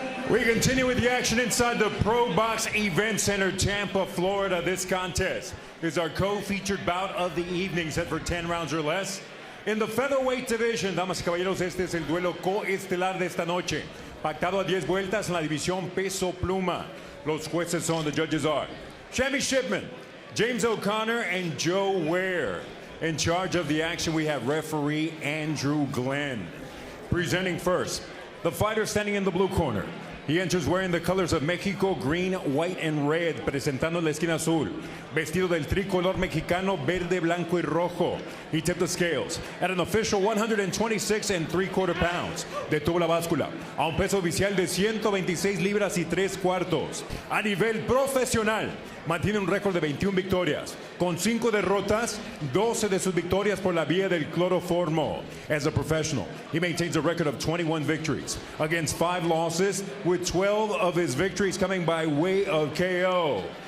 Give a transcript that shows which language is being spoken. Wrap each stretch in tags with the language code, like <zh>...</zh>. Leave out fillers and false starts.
<en>We continue with the action inside the ProBox Event Center, Tampa, Florida. This contest is our co-featured bout of the evening, set for 10 rounds or less. In the featherweight division,</en> <es>damas y caballeros, este es el duelo coestelar de esta noche. Pactado a 10 vueltas en la división peso pluma. Los jueces son,</es> <en>the judges are Shammy Shipman, James O'Connor, and Joe Ware. In charge of the action, we have referee Andrew Glenn. Presenting first, the fighter standing in the blue corner, He enters wearing the colors of Mexico, green, white, and red,</en> <es>presentando la esquina azul. Vestido del tricolor mexicano, verde, blanco, y rojo.</es> <en>He tipped the scales at an official 126 3/4 pounds.</en> <es>Detuvo la báscula a un peso oficial de 126 libras y 3/4. A nivel profesional, mantiene un récord de 21 victorias, con 5 derrotas, 12 de sus victorias por la vía del cloroformo.</es> <en>As a professional, he maintains a record of 21 victories against 5 losses, with 12 of his victories coming by way of KO.</en>